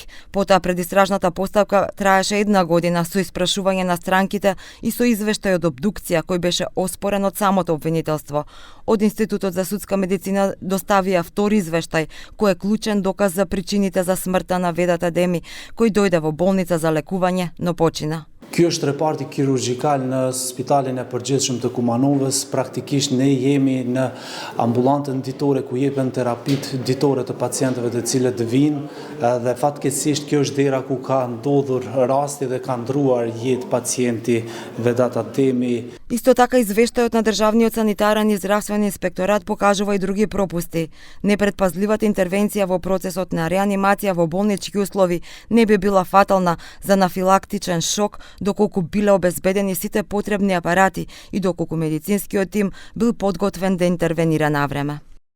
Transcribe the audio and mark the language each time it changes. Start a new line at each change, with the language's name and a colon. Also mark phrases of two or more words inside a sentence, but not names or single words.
Macedonian: Потоа предистражната постапка траеше една година со испрашување на странките и со извештај од обдукција кој беше оспорен од самото обвинителство. Од Институтот за судска медицина доставија втори извештај кој е клучен доказ за причините за смртта на Ведата Деми, кој дојде во болница за лекување, но почина.
Albanian: Ky është reparti kirurgjikal në Spitalin e Përgjithshëm të Kumanovës. Praktikisht ne jemi në ambulantën ditore ku jepen terapit ditore të pacientëve të cilët vinë dhe fatkeqësisht kjo është dera ku ka ndodhur rasti dhe ka ndruar jetë pacienti Vedata Demi.
Macedonian: Исто така извештајот на Државниот санитарен и здравствен инспекторат покажува и други пропусти. Непредпазливата интервенција во процесот на реанимација во болнички услови не би била фатална за анафилактичен шок, доколку биле обезбедени сите потребни апарати и доколку медицинскиот тим бил подготвен да интервенира навреме.